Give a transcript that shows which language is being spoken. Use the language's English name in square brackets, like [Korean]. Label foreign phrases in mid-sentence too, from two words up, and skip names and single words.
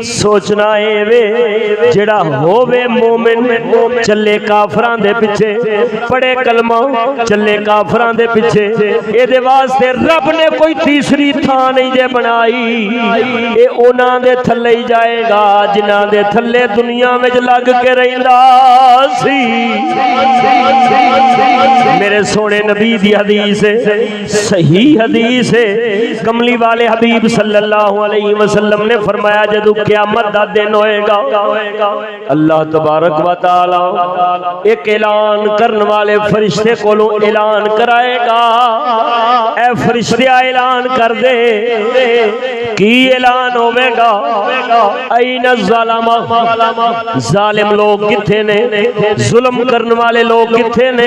[Punjabi] سوچنا ہے وے جیہڑا ہووے مومن چلے کافراں دے پچھے، پڑھے کلمہ چلے کافراں دے پچھے، ایدے واسطے رب نے کوئی تیجی تھاں نہیں جے بنائی. ایہ اونہاں دے تھلے ای جائے گا جنہاں دے تھلے دنیا وچ لگ کے رہندا سی. میرے سوہنے نبی دی حدیث ہے، صحیح حدیث ہے. کملی والے حبیب [Arabic] صلی اللہ علیہ وسلم [Punjabi] نے فرمایا جدوں قیامت دا دن ہوئے گا, [Arabic] اللہ تبارک و تعالیٰ [Punjabi] اک اعلان کرن والے فرشتے کولوں اعلان کرائے گا. اے فرشتے اعلان کر دے، کی اعلان ہووے گا? اینا ظالماں، ظالم لوک کتھے نے، ظلم کرن والے لوک کتھے نے?